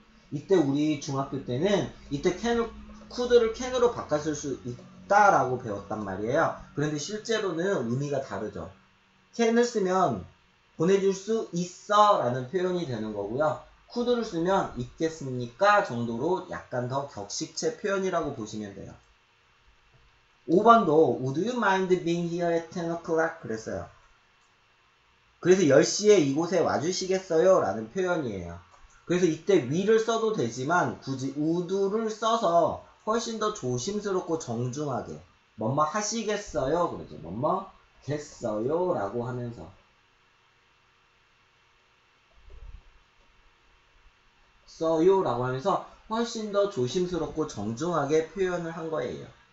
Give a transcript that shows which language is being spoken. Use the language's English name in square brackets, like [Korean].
[Korean] 이때 우리 중학교 때는 이때 could를 can으로 바꿨을 수 있다라고 배웠단 말이에요. 그런데 실제로는 의미가 다르죠. can을 쓰면 보내줄 수 있어 라는 표현이 되는 거고요. could를 쓰면 있겠습니까 정도로 약간 더 격식체 표현이라고 보시면 돼요. [English] 5번도 Would you mind being here at 10 o'clock? [Korean] 그랬어요. 그래서 10시에 이곳에 와주시겠어요? 라는 표현이에요. 그래서 이때 will을 써도 되지만 굳이 would를 써서 훨씬 더 조심스럽고 정중하게 뭐뭐 하시겠어요? 그러죠. 뭐뭐 겠어요? 라고 하면서 써요 라고 하면서 훨씬 더 조심스럽고 정중하게 표현을 한 거예요.